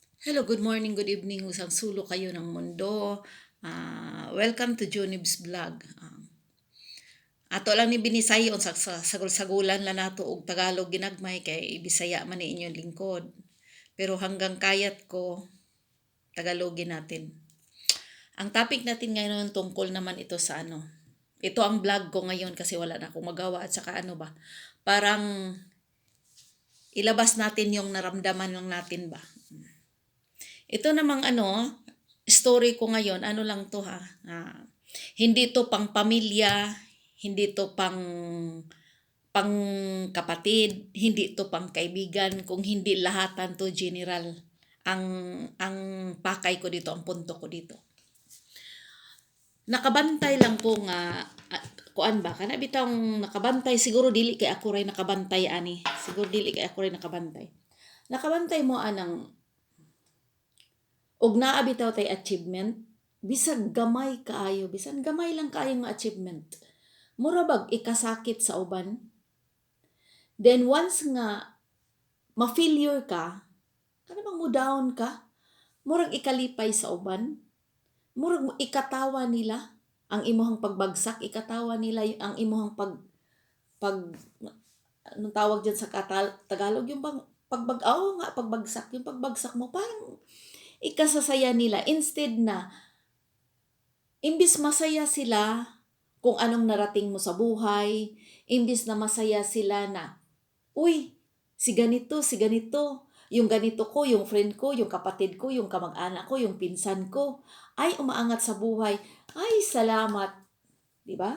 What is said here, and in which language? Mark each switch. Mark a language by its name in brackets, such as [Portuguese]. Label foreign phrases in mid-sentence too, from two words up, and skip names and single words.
[English] Hello, good morning, good evening, [Filipino] usang sulo kayo ng mundo. [English] Welcome to Junib's Vlog. [Cebuano] Ato lang ni Binisayon sa sagol-sagulan la nato og Tagalog ginagmay kay Bisaya man ni inyong lingkod. [Filipino] Pero hanggang kayat ko, Tagalogin natin. Ang topic natin ngayon tungkol naman ito sa ano. Ito ang vlog ko ngayon kasi wala na akong magawa at saka ano ba. Parang ilabas natin yung naramdaman lang natin ba. Ito namang ano, story ko ngayon, ano lang to ha. Hindi to pang pamilya, hindi to pang kapatid, hindi to pang kaibigan, kung hindi lahatan to general. Ang pakay ko dito, ang punto ko dito. [Cebuano] Nakabantay lang ko nga kuan ba kana bitang nakabantay siguro dili kay ako ray nakabantay ani. Siguro dili kay ako ray nakabantay. Nakabantay mo anang og naa bitaw tay achievement bisag gamay kaayo bisan gamay lang kaayo nga achievement mura bag ikasakit sa uban, then once nga ma-failure ka kana bang mo down ka murag ikalipay sa uban, murag ikatawa nila ang imuhang pagbagsak, ikatawa nila ang imuhang pag [Filipino] anong tawag dyan sa Tagalog yung bang pagbagsak yung pagbagsak mo parang ikasasaya nila instead na imbis masaya sila kung anong narating mo sa buhay, imbis na masaya sila na, uy, si ganito, yung ganito ko, yung friend ko, yung kapatid ko, yung kamag-anak ko, yung pinsan ko, ay umaangat sa buhay, ay salamat, di ba?